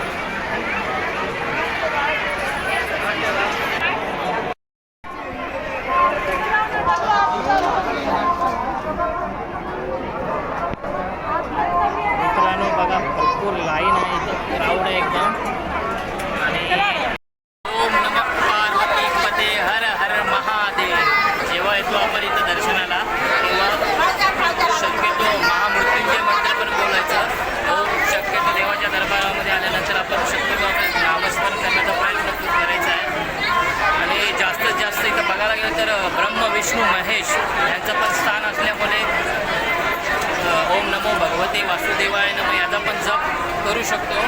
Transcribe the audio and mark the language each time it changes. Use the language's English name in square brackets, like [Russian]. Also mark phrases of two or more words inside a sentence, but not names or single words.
[Marathi] मित्रांनो बघा भरपूर लाईन आहे इथं, क्राऊड आहे एकदम. [Sanskrit] आणि ओम नमः पार्वती पते हर हर महादेव. [Marathi] जेव्हा येतो आपण इथं दर्शनाला तेव्हा शक्यतो महामृत्युंजय मंत्र पण बोलायचं. शक्यतो देवाच्या दरबारामध्ये आल्यानंतर आपण शक्यतो आपण नामस्मरण करण्याचा प्रयत्न करायचा आहे. आणि जास्तीत जास्त इथं बघायला गेलं तर ब्रह्म विष्णू महेश यांचं पण स्थान असल्यामुळे [Sanskrit] ओम नमो भगवते वासुदेवाय नमः [Marathi] याचा पण जप करू शकतो.